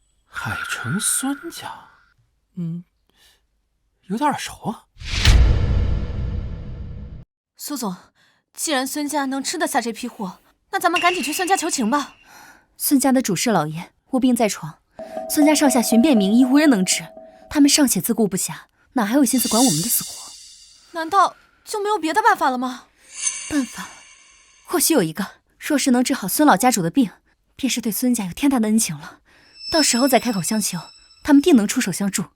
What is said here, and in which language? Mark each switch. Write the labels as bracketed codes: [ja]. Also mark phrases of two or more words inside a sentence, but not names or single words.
[zh] 海城孫家，有點耳熟啊。蘇總，既然孫家能吃得下這批貨，那咱們趕緊去孫家求情吧。孫家的主事老爺臥病在床，孫家上下尋遍名醫，無人能治。他們尚且自顧不暇，哪還有心思管我們的死活？難道就沒有別的辦法了嗎？辦法，或許有一個。若是能治好孫老家主的病，便是對孫家有天大的恩情了。到時候再開口相求，他們定能出手相助。